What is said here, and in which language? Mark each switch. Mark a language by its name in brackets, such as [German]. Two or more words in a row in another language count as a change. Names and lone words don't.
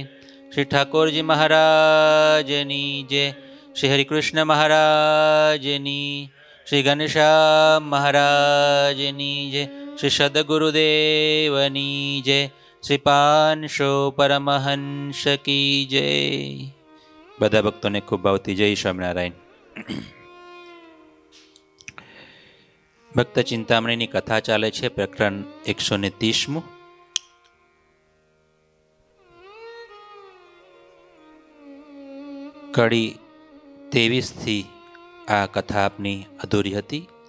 [Gujarati] શ્રી ઠાકુરજી મહારાજની જય। શ્રી હરિકૃષ્ણ મહારાજની, શ્રી ઘનશ્યામ મહારાજની જય। શ્રી સદ્ગુરુદેવની જય। [Hindi] श्री पांशो परमहंस की जय। [Gujarati] બધા ભક્તોને ખૂબ ભાવતી જય સ્વામિનારાયણ। ભક્ત ચિંતામણીની કથા ચાલે છે, પ્રકરણ 130મું। કડી 23 આ કથા આપની અધૂરી હતી।